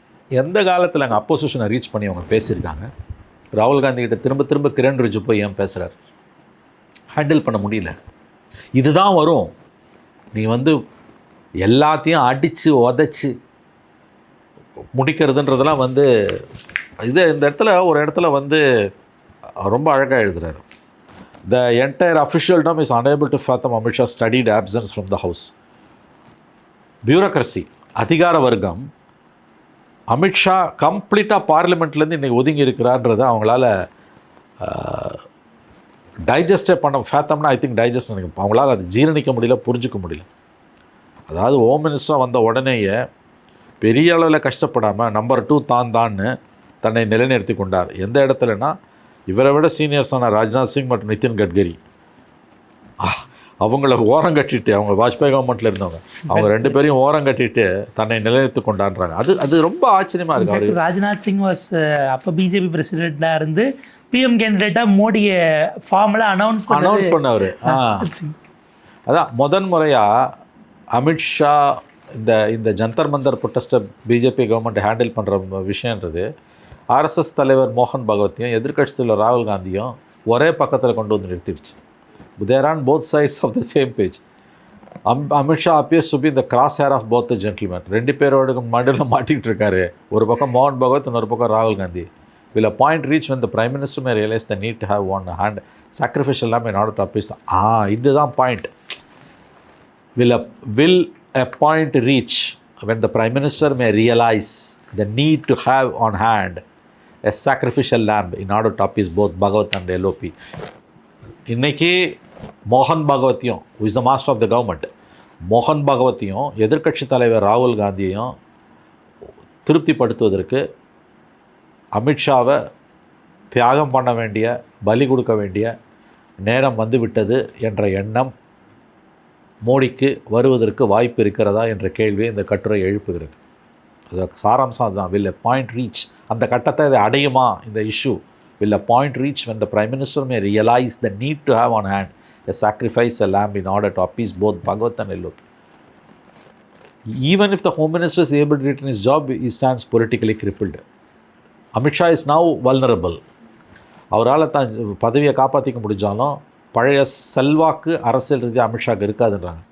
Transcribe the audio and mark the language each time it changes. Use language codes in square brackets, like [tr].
[ta] எந்த காலத்தில் அங்கே அப்போசிஷனை ரீச் பண்ணி அவங்க பேசியிருக்காங்க. ராகுல் காந்தி கிட்ட திரும்ப கிரண் ரிஜிஜு போய் ஏன் பேசுகிறார்? ஹேண்டில் பண்ண முடியல. இதுதான் வரும். நீ வந்து எல்லாத்தையும் அடித்து உதச்சி முடிக்கிறதுன்றதெல்லாம் வந்து இந்த இடத்துல ஒரு இடத்துல வந்து ரொம்ப அழகாக எழுதுகிறார். [en] The entire officialdom is unable to fathom Amit Shah's studied absence from the house. [ta] Bureaucracy, அதிகார வர்க்கம் அமித்ஷா கம்ப்ளீட்டாக பார்லிமெண்ட்லேருந்து இன்றைக்கி ஒதுங்கி இருக்கிறான்றதை அவங்களால டைஜஸ்டே பண்ண ஃபேத்தம்னா [en] I think [ta] டைஜஸ்ட் நினைக்கும். அவங்களால அது ஜீரணிக்க முடியல, புரிஞ்சிக்க முடியல. அதாவது ஹோம் மினிஸ்டராக வந்த உடனேயே பெரிய அளவில் கஷ்டப்படாமல் நம்பர் 2 தான்னு தன்னை நிலைநிறுத்தி கொண்டார். எந்த இடத்துலனா, இவரை விட சீனியர்ஸான ராஜ்நாத் சிங் மற்றும் நிதின் கட்கரி அவங்கள ஓரம் கட்டிட்டு, அவங்க வாஜ்பாய் கவர்மெண்ட்டில் இருந்தவங்க, அவங்க 2 பேரையும் ஓரம் கட்டிட்டு தன்னை நிலைநிறுத்தி கொண்டாடுறாங்க. அது ரொம்ப ஆச்சரியமாக இருக்குது. ராஜ்நாத் சிங் வாஸ் அப்போ பிஜேபி பிரசிடெண்ட்டாக இருந்து பிஎம் கேண்டிடேட்டாக மோடியை ஃபார்மில் அனௌன்ஸ் பண்ணவர். அதான் முதன் முறையாக அமித்ஷா இந்த Jantar Mantar ப்ரொட்டஸ்ட்டை BJP government handle பண்ணுற விஷயன்றது ஆர்எஸ்எஸ் தலைவர் மோகன் பகவத்தையும் எதிர்க்கட்சி தலைவர் ராகுல் காந்தியும் ஒரே பக்கத்தில் கொண்டு வந்து நிறுத்திடுச்சு. [en] They are on both sides of the same page. Amit Shah appears to be the crosshair of both the gentlemen. [ta] 2 பேரோட மடியில் மாட்டிகிட்டு இருக்காரு. ஒரு பக்கம் மோகன் பகவத், இன்னொரு பக்கம் ராகுல் Gandhi. [en] Will a point reach when the Prime Minister may realize the need to have one hand sacrificial lamb in order to appease the... [ta] இதுதான் point. [en] Will a point reach when the Prime Minister may realize the need to have on hand a sacrificial lamb in order to appease both Bhagavat and LOP. [ta] இன்றைக்கி மோகன் பகவத்தையும், [en] who is the master of the government, [ta] மோகன் பகவத்தையும் எதிர்க்கட்சி தலைவர் ராகுல் காந்தியையும் திருப்திப்படுத்துவதற்கு அமித்ஷாவை தியாகம் பண்ண வேண்டிய, பலி கொடுக்க வேண்டிய நேரம் வந்துவிட்டது என்ற எண்ணம் மோடிக்கு வருவதற்கு வாய்ப்பு இருக்கிறதா என்ற கேள்வியை இந்த கட்டுரை எழுப்புகிறது. அது சாராம்சம் அதுதான். [en] will a point reach, [ta] அந்த கட்டத்தை அதை அடையுமா இந்த issue? [en] will a point reach when the Prime Minister may realize the need to have on hand a sacrifice a lamb in order to appease both Bhagavat and LOP. Even if the Home Minister is able to retain his job, he stands politically crippled. Amit Shah is now vulnerable. [ta] அவரால் தான் பதவியை காப்பாற்றிக்க முடிஞ்சாலும் பழைய செல்வாக்கு அரசியல் ரீதியாக அமித்ஷாக்கு இருக்காதுன்றாங்க.